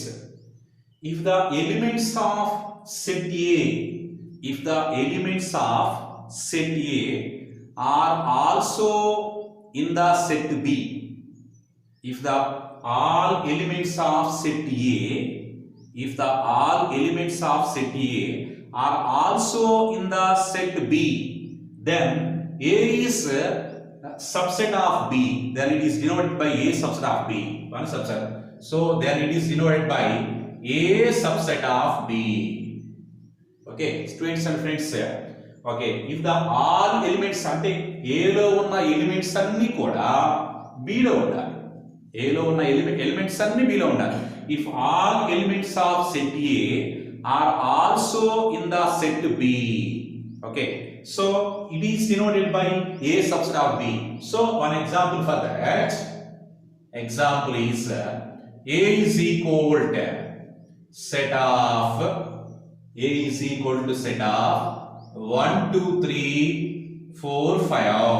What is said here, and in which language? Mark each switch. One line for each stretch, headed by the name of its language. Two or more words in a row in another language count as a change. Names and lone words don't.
English: If the elements of set A, are also in the set B, if the all elements of set A, are also in the set B, then A is subset of B, then it is denoted by A subset of B, one subset. So then it is denoted by A subset of B. Okay, students and friends, okay, if the all elements
Telugu: అంటే A లో ఉన్న ఎలిమెంట్స్ అన్నీ కూడా B లో ఉండాలి, A లో ఉన్న ఎలిమెంట్స్ అన్నీ B లో ఉండాలి.
English: If all elements of set A are also in the set B, okay, so it is denoted by A subset of B. So one example for that example is A is equal to set of 1 2 3 4 5.